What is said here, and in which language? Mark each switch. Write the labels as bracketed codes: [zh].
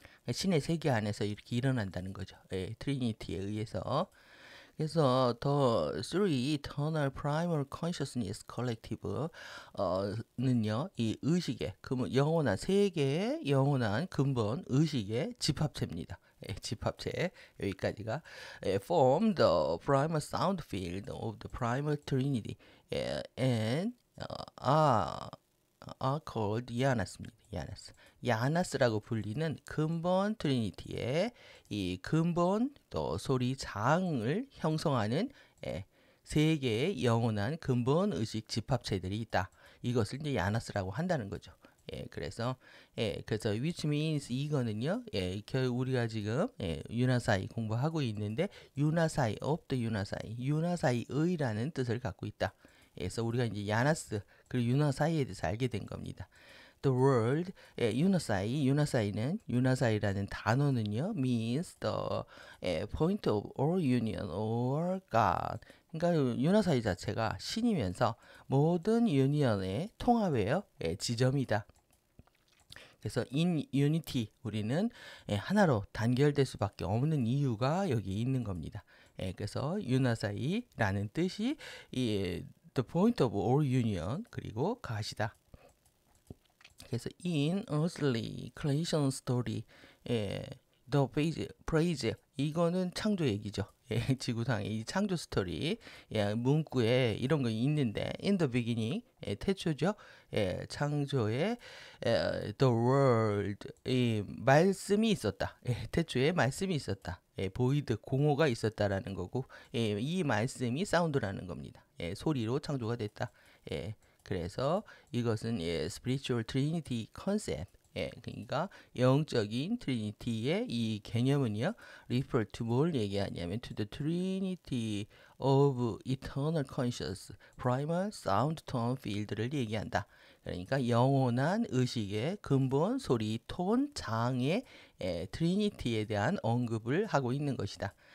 [ko] 신의 세계 안에서 이렇게 일어난다는 거죠. 트리니티에 의해서. 그래서 [en] the three eternal primal consciousness collective [ko] 는요, 이 의식의 영원한 세 개의 영원한 근본 의식의 집합체입니다. 집합체 여기까지가 [en] form the primal sound field of the primal trinity and are called 야나스입니다. [ko] 야나스라고 불리는 근본 트리니티의 이 근본 또 소리 장을 형성하는 세 개의 영원한 근본 의식 집합체들이 있다. 이것을 이제 야나스라고 한다는 거죠. 그래서 [en] which means [ko] 이거는요. 우리가 지금 유나사이 공부하고 있는데 유나사이 of the 유나사이의라는 뜻을 갖고 있다. 그래서 우리가 이제 야나스 그리고 유나사이에 대해서 알게 된 겁니다. [en] The word [ko] 유나사이라는 단어는요 [en] means the point of all union or God. [ko] 그러니까 유나사이 자체가 신이면서 모든 유니언의 통합이에요. 지점이다. 그래서 [en] in unity [ko] 우리는 하나로 단결될 수밖에 없는 이유가 여기 있는 겁니다. 그래서 유나사이라는 뜻이 [en] the point of all union [ko] 그리고 God이다. [en] 그래서 in earthly creation story, the praise [ko] 이거는 창조 얘기죠. 지구상의 이 창조 스토리 문구에 이런 거 있는데 [en] in the beginning [ko] 태초죠. 창조에 [en] the world [ko] 말씀이 있었다. 태초에 말씀이 있었다. 보이드 공호가 있었다라는 거고 이 말씀이 사운드라는 겁니다. 소리로 창조가 됐다. 그래서 이것은 [en] spiritual trinity concept. [ko] 그러니까 영적인 트리니티의 이 개념은요, [en] refer to [ko] 뭘 얘기하냐면 [en] to the trinity of eternal conscious, primal, sound, tone, field [ko] 를 얘기한다. 그러니까 영원한 의식의 근본, 소리, 톤, 장의 트리니티에 대한 언급을 하고 있는 것이다.